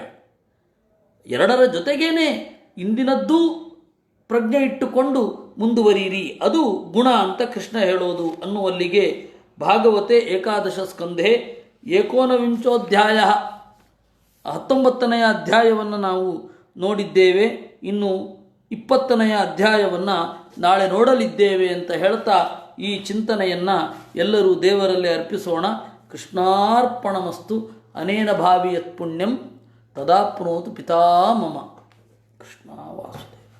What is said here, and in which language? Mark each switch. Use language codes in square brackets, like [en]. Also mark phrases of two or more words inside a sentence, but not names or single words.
[kn] ಎರಡರ ಜೊತೆಗೇನೆ ಇಂದಿನದ್ದೂ ಪ್ರಜ್ಞೆ ಇಟ್ಟುಕೊಂಡು ಮುಂದುವರಿಯಿರಿ, ಅದು ಗುಣ ಅಂತ ಕೃಷ್ಣ ಹೇಳೋದು ಅನ್ನುವಲ್ಲಿಗೆ ಭಾಗವತೆ ಏಕಾದಶ ಸ್ಕಂಧೆ 19 19ನೇ ಅಧ್ಯಾಯವನ್ನು ನಾವು ನೋಡಿದ್ದೇವೆ. ಇನ್ನು 20ನೇ ಅಧ್ಯಾಯವನ್ನು ನಾಳೆ ನೋಡಲಿದ್ದೇವೆ ಅಂತ ಹೇಳ್ತಾ ಈ ಚಿಂತನೆಯನ್ನು ಎಲ್ಲರೂ ದೇವರಲ್ಲಿ ಅರ್ಪಿಸೋಣ. [sa] ಕೃಷ್ಣಾರ್ಪಣಮಸ್ತು. ಅನೇನ ಭಾವಿ ಯತ್ ಪುಣ್ಯಂ ತದಾಪ್ನೋತು ಪಿತಾ ಮಮ. [kn] ಕೃಷ್ಣ ವಾಸುದೇವ.